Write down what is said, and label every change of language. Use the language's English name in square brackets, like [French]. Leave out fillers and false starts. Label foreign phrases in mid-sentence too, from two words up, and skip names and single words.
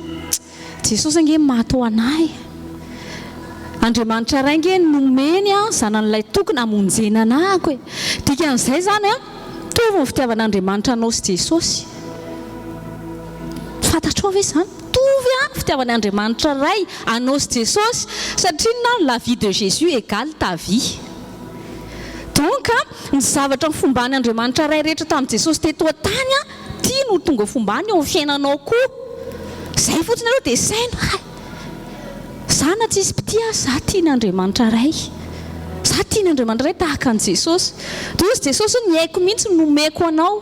[Malagasy] Jesosy ange maty ho anahy. Andriamanitra ray ange nomeny zanan'ilay tokony hamonjena anahako e. Dikan'izay zany mitovy ny fitiavan'Andriamanitra anao sy Jesosy. Fantatrao ve izany? Mitovy fitiavan'Andriamanitra ray anao sy Jesosy satria [French] la vie de Jésus égale ta vie. [Malagasy] Donc ny zavatra ny fomban'Andriamanitra ray rehetra tamin'i Jesosy teto an-tany tia no tonga fombany eo amin'ny fiainanao koa. Zay fotsiny aloha dia saina. Za na tsisy mpitia za tian'Andriamanitra ray. Za tian'Andriamanitra ray tahaka an'i Jesosy. Dia ozy Jesosy ny haiko mihitsy nomeko anao.